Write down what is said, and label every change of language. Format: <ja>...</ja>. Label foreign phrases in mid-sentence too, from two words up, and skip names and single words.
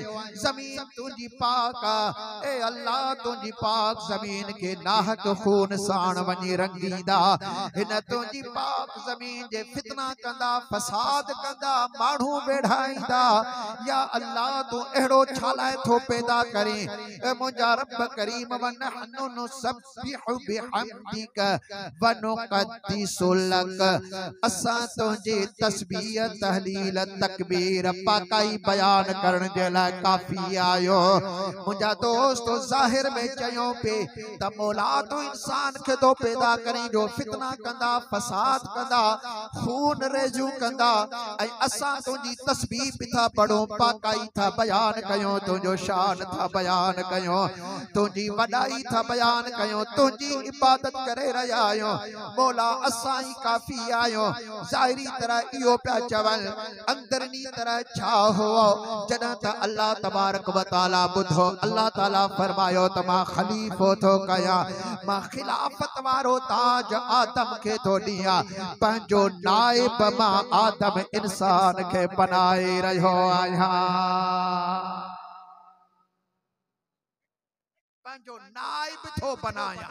<sd>ज़मीन तुंहिंजी पाक आहे, ए अल्लाह तुंहिंजी पाक ज़मीन के नाहक खून साण वञी रंगींदा। हिन तुंहिंजी पाक ज़मीन जे फितना कंदा, फसाद कंदा, माण्हू वेढ़ाईंदा। या अल्लाह तूं अहिड़ो छा लाइ थो पैदा करें? ए मुंहिंजा रब करीम,</sd> <ar>ونحن نسبح بحمدك ونقدس لك,</ar> <sd>असां तुंहिंजी तस्बीह तहलील तकबीर पाकाई बयान करण जे लाइ काफ़ी आयो। मुंहिंजा दोस्त ज़ाहिर में चयो पे त मौला तो इंसान खे तो पैदा करें जो फितना कंदा, फसाद कंदा, खून रेज़ियूं कंदा, ऐं असां तुंहिंजी तस्बीह बि था पढ़ूं, पाकाई था बयान कयूं, तुंहिंजो शान था बयान कयूं, तुंहिंजी वॾाई था बयान कयूं, तुंहिंजी इबादत करे रहिया आहियूं। मौला असां ई काफ़ी आहियूं। ज़ाहिरी तरह इहो पिया चवनि, अंदरनी तरह छा हुओ? जॾहिं त</sd> <ar>الله تبارك وتعالى</ar> <sd>ॿुधो, अल्लाह ताला फरमायो त मां खलीफ़ो थो कयां, मां खिलाफत वारो ताज आदम खे थो ॾियां, पंहिंजो नाइब मां आदम इंसान खे बनाए रहियो आहियां, पंहिंजो नाइब थो बनायां।</sd>